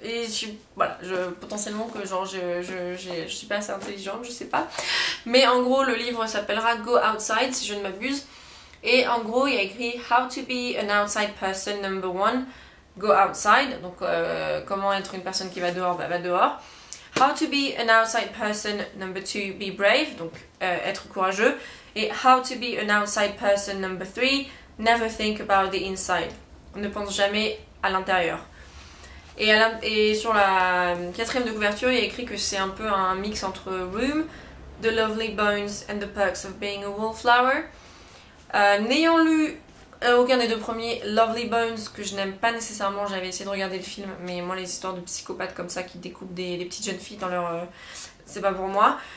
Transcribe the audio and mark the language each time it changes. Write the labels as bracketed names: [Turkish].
[French] Et voilà, potentiellement que genre je suis pas assez intelligente, je sais pas. Mais en gros le livre s'appellera Go Outside si je ne m'abuse. Et en gros, il y a écrit [English] How to be an outside person number 1, go outside. [French] Donc, comment être une personne qui va dehors, va dehors. [English] How to be an outside person number 2, be brave. [French] Donc, être courageux. [English] Et How to be an outside person number 3, never think about the inside. [French] Ne pense jamais à l'intérieur. Et sur la quatrième de couverture, il y a écrit que c'est un peu un mix entre Room, The Lovely Bones and the Perks of Being a Wallflower. N'ayant lu aucun des deux premiers, Lovely Bones, que je n'aime pas nécessairement, j'avais essayé de regarder le film, mais moi les histoires de psychopathes comme ça qui découpent des petites jeunes filles dans leur... c'est pas pour moi.